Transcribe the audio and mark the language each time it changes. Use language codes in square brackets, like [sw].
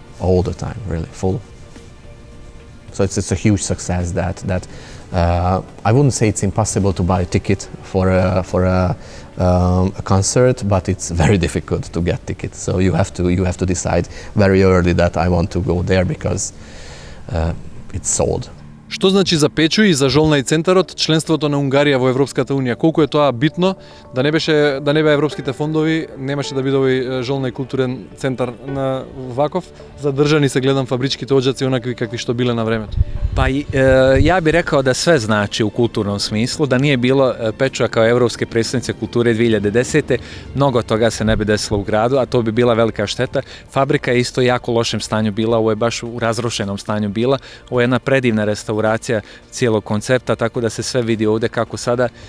[en] All the time, really, full. So it's a huge success that I wouldn't say it's impossible to buy a ticket for a concert, but it's very difficult to get tickets. So you have to decide very early that I want to go there because it's sold. [mk] Што значи за Печу и за Zsolnay центарот членството на Унгарија во Европската унија? Колку е тоа битно? Да не беа европските фондови, немаше да биде овој Zsolnay културен центар на ваков. Задржани се гледам фабричките оđаци онакви какви што биле на времето. [bs] Pa ja bih rekao da sve znači u kulturnom smislu, da nije bilo Pečua kao Evropske predstavnice kulture 2010. Mnogo toga se ne bi desilo u gradu, a to bi bila velika šteta. Fabrika je isto jako lošem stanju bila, ovo je baš u razrušenom stanju bila. Ovo je jedna predivna restauracija cijelog koncepta, tako da se sve vidi ovdje kako sada.